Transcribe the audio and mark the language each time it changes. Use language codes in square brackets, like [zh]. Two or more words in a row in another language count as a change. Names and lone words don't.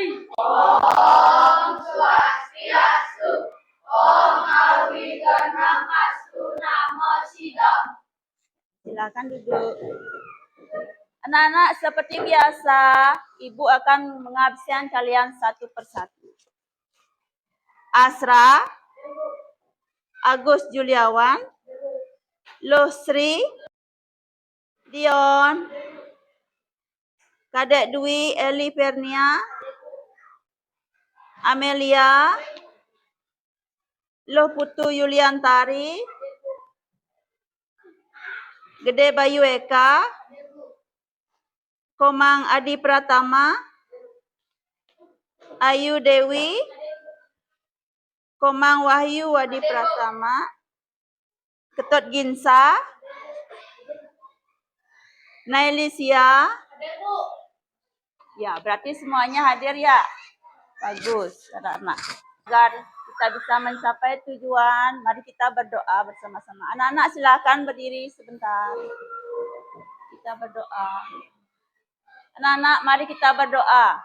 [sa] Om Swastiastu, Om Awiganamastu, Namo Sidam. [id] Silakan duduk. Anak-anak, seperti biasa, Ibu akan mengabsen kalian satu persatu. Asra, Agus Juliawan, Lusri, Dion, Kadek Dwi Eli Pernia, Amelia, Loh Putu Yuliantari, Gede Bayu Eka, Komang Adi Pratama, Ayu Dewi, Komang Wahyu Wadi Pratama, Ketut Ginsa, Nailisia. Ya, berarti semuanya hadir ya? Bagus, anak-anak. Agar kita bisa mencapai tujuan, mari kita berdoa bersama-sama. Anak-anak silakan berdiri sebentar. Kita berdoa. Anak-anak, mari kita berdoa.